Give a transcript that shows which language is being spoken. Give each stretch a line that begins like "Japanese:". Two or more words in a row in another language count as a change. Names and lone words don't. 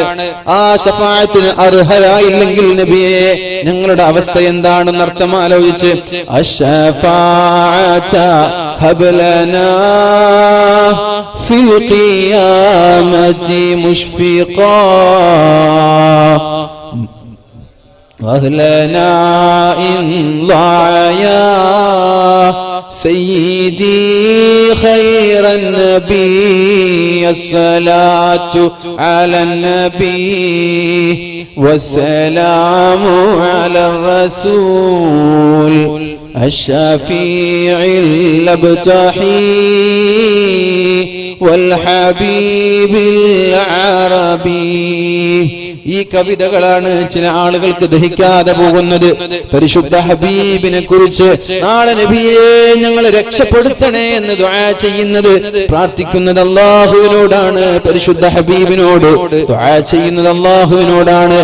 Malayalam: ആ ശഫാഅത്തിന് അർഹരായില്ലെങ്കിൽ നബിയേ ഞങ്ങളുടെ അവസ്ഥ എന്താണെന്ന് അർത്ഥം ആലോചിച്ച്
Arabic: الشفاعة هب لنا في القيامة مشفقا وأهلنا إن ضاعوا سيدي خير النبي الصلاة على النبي والسلام على الرسول الشفيع الابتحي والحبيب العربي.
Malayalam: ഈ കവിതകളാണ് ചില ആളുകൾക്ക് ദഹിക്കാതെ പോകുന്നത്. പരിശുദ്ധ ഹബീബിനെ കുറിച്ച് നാളെ നബിയെ ഞങ്ങളെ രക്ഷപ്പെടുത്തണേ എന്ന് ദുആ ചെയ്യുന്നത്, പ്രാർത്ഥിക്കുന്നത് അല്ലാഹുവിനോടാണ്. പരിശുദ്ധ ഹബീബിനോട് ദുആ ചെയ്യുന്നത് അല്ലാഹുവിനോടാണ്.